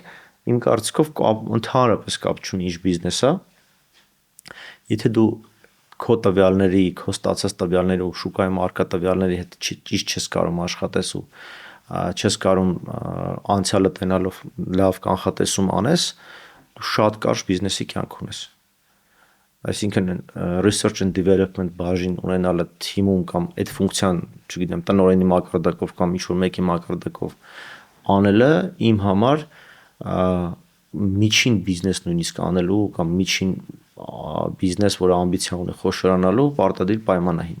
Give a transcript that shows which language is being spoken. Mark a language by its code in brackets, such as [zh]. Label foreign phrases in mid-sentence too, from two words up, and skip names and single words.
[hy] իմ կարծիքով ընդհանրապես կապ չունի ինչ բիզնես է։ Եթե դու քո տվյալների, քո ստացած տվյալների ու շուկայում առկա տվյալների հետ ճիշտ չես կարող աշխատես ու չես կարող անցյալը տենալով լավ կանխատեսում անես, դու շատ կարճ բիզնեսի կյանք ունես։ այսինքն [en] research and development [hy] բաժին ունենալը թիմում կամ այդ ֆունկցիան, չգիտեմ, տնօրենի մակարդակով կամ ինչ-որ մեկի մակարդակով անելը իմ համար միջին բիզնես նույնիսկ անելու կամ միջին բիզնես, որը ամբիցիա ունի խոշորանալու պարտադիր պայման է հիմա։